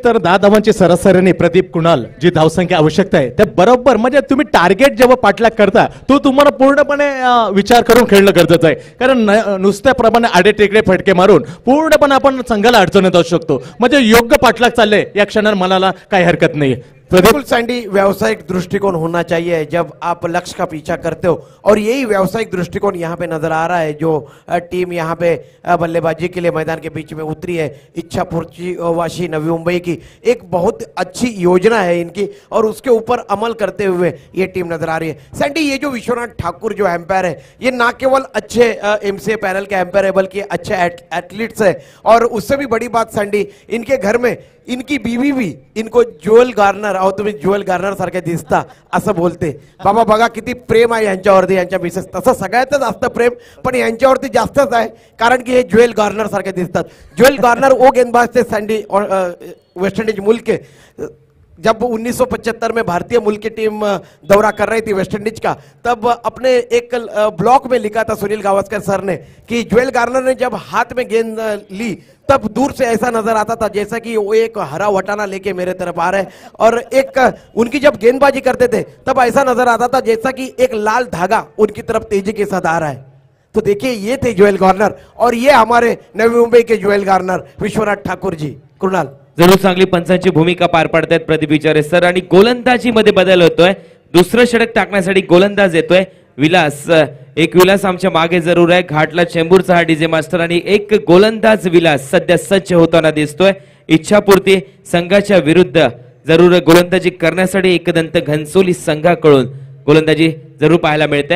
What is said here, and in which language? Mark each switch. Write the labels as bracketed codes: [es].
[mr] तर 10 धावांची सरासरीने प्रदीप कुणाल जी धावसंख्या आवश्यकता आहे त्या बरोबर, म्हणजे तुम्ही टार्गेट जेव्हा पाठलाग करता तो तुम्हाला पूर्णपणे विचार करून खेळणं गरजेचं आहे, कारण नुसत्याप्रमाणे आडे टेकडे फटके मारून पूर्णपणे आपण संघाला अडचणीत असू शकतो. म्हणजे योग्य पाठलाग चालले या क्षणाला मनाला काही हरकत नाही. [hi] बिल्कुल सैंडी, व्यावसायिक दृष्टिकोण होना चाहिए जब आप लक्ष्य का पीछा करते हो, और यही व्यावसायिक दृष्टिकोण यहाँ पे नजर आ रहा है. जो टीम यहाँ पे बल्लेबाजी के लिए मैदान के बीच में उतरी है, इच्छापूर्ति वाशी नवी मुंबई की, एक बहुत अच्छी योजना है इनकी और उसके ऊपर अमल करते हुए ये टीम नजर आ रही है. सैंडी, ये जो विश्वनाथ ठाकुर जो एम्पायर है ये ना केवल अच्छे MCA पैनल के एम्पायर है बल्कि अच्छे एथलीट्स है. और उससे भी बड़ी बात सैंडी, इनके घर में इनकी बीवी भी इनको ज्युएल गार्नर, [mr] अहो तुम्ही ज्युएल गार्नर सारखे दिसता असं बोलते. बाबा बघा किती प्रेम आहे यांच्यावरती, यांच्या मिसेस. तसं सगळ्यातच असतं प्रेम, पण यांच्यावरती जास्तच आहे कारण की हे ज्युएल गार्नर सारखे दिसतात. [hi] ज्युएल गार्नर वो गेंदबाज थे सँडी वेस्ट इंडीज मुल्क के. जब 1975 में भारतीय मुल्क की टीम दौरा कर रही थी वेस्ट इंडीज का, तब अपने एक ब्लॉग में लिखा था सुनील गावस्कर सर ने कि ज्वेल गार्नर ने जब हाथ में गेंद ली तब दूर से ऐसा नजर आता था जैसा कि वो एक हरा वटाना लेके मेरे तरफ आ रहे हैं, और एक उनकी जब गेंदबाजी करते थे तब ऐसा नजर आता था जैसा कि एक लाल धागा उनकी तरफ तेजी के साथ आ रहा है. तो देखिए ये थे ज्वेल गार्नर और ये हमारे नवी मुंबई के ज्वेल गार्नर विश्वनाथ ठाकुर जी. कृणाल, [mr] जरूर चांगली पंचांची भूमिका पार पाडतायत प्रदीप विचारे सर. आणि गोलंदाजी मध्ये बदल होतोय. दुसरं षटक टाकण्यासाठी गोलंदाज येतोय विलास. एक विलास आमच्या मागे जरूर आहे, घाटला चेंबूरचा हा डीजे मास्टर आणि एक गोलंदाज विलास सध्या सज्ज होताना दिसतोय. इच्छापूर्ती संघाच्या विरुद्ध जरूर गोलंदाजी करण्यासाठी एकदंत घनसोली संघाकडून गोलंदाजी जरूर पाहायला मिळते.